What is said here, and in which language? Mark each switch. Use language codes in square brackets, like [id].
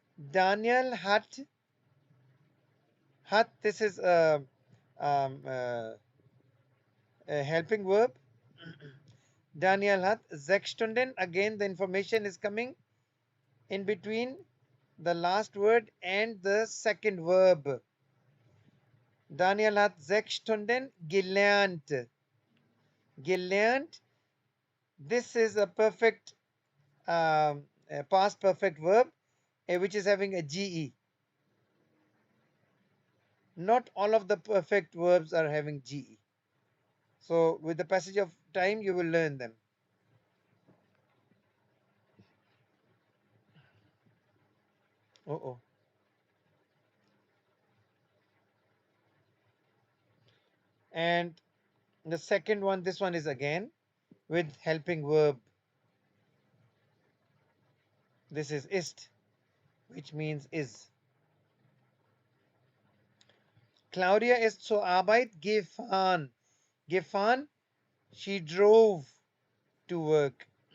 [en] Daniel hat. Hat, this is um, uh, a helping verb. [de] Daniel hat 6 Stunden. [en] Again, the information is coming in between the last word and the second verb. [de] Daniel hat 6 Stunden gelernt. Gelernt. [en] This is a perfect a past perfect verb which is having a ge. Not all of the perfect verbs are having ge. So with the passage of time, you will learn them. Oh. And the second one, this one is again with helping verb. This is ist, which means is. [de] Claudia ist zur Arbeit gefahren. [en] Gefahren, she drove to work.